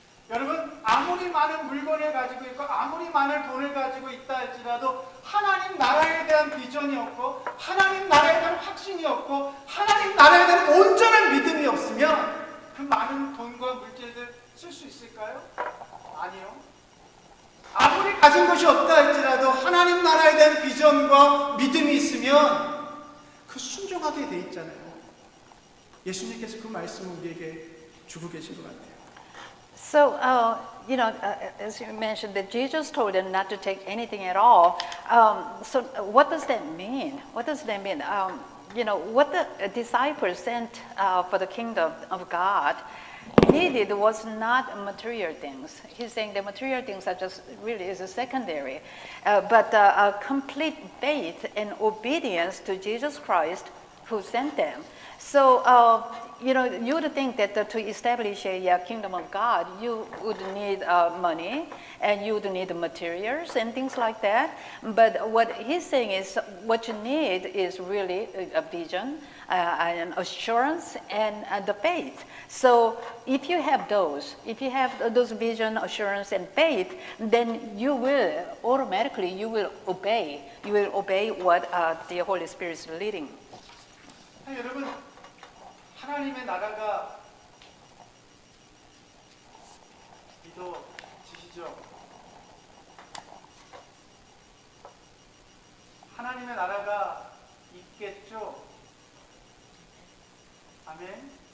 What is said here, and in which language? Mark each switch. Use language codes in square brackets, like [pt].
[ko] 여러분 아무리 많은 물건을 가지고 있고 아무리 많은 돈을 가지고 있다 할지라도 하나님 나라에 대한 비전이 없고 하나님 나라에 대한 확신이 없고 하나님 나라에 대한 온전한 믿음이 없으면 그 많은 돈과 물질들 쓸 수 있을까요? 아니요. 아무리 가진 것이 없다 할지라도 하나님 나라에 대한 비전과 믿음이 있으면 그 순종하게 돼 있잖아요. 예수님께서 그 말씀을 우리에게 주고 계신 것 같아요. [en] So, as you mentioned, that Jesus told them not to take anything at all. So, what does that mean? What does that mean? What the disciples sent for the kingdom of God needed was not material things. He's saying the material things are just really is a secondary, but a complete faith and obedience to Jesus Christ who sent them. So, you would think that to establish a kingdom of God, you would need money and you would need materials and things like that. But what he's saying is what you need is really a vision, an assurance, and the faith. So if you have those vision, assurance, and faith, then you will automatically obey. You will obey what the Holy Spirit is leading. [ko] 여러분, 하나님의 나라가 믿어지시죠? 하나님의 나라가 있겠죠? 아멘.